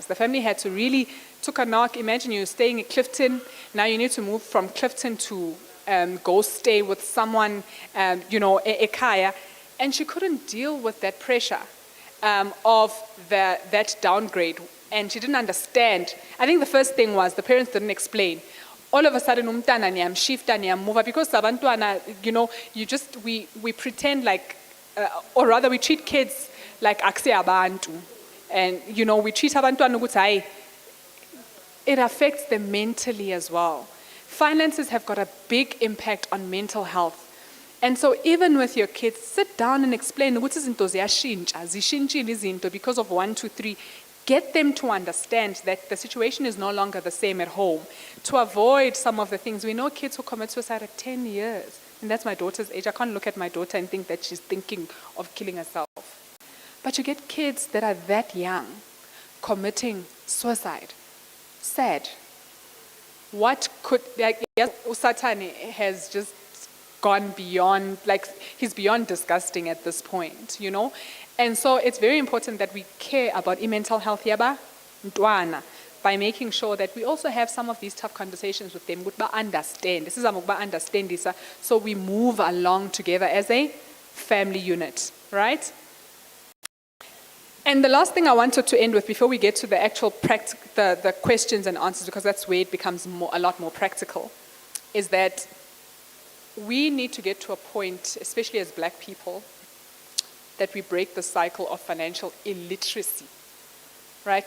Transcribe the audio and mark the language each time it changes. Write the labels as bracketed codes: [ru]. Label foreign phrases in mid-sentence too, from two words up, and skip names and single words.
[en] The family had to really took a knock. Imagine you're staying at Clifton, now you need to move from Clifton to go stay with someone, ekaya. And she couldn't deal with that pressure of that downgrade. And she didn't understand. I think the first thing was the parents didn't explain. All of a sudden, [zu] umntana niyamshifta niyammuva, because sabantwana, [en] we pretend like, or rather we treat kids like [zu] akse abantu. [en] And, we treat [zu] abantwana ukuthi hayi. [en] It affects them mentally as well. Finances have got a big impact on mental health. And so even with your kids, sit down and explain [zu] ukuthi izinto ziyashintsha, zishintshile izinto [en] because of 1, 2, 3. Get them to understand that the situation is no longer the same at home. To avoid some of the things, we know kids who commit suicide at 10 years. And that's my daughter's age. I can't look at my daughter and think that she's thinking of killing herself. But you get kids that are that young committing suicide. Sad. What could, yes, Usatani has just gone beyond, he's beyond disgusting at this point, And so it's very important that we care about mental health [zu] yaba ntwana [en] by making sure that we also have some of these tough conversations with them. Understand. This is understand this, so we move along together as a family unit, right? And the last thing I wanted to end with before we get to the actual the questions and answers, because that's where it becomes a lot more practical, is that we need to get to a point, especially as Black people, that we break the cycle of financial illiteracy, right?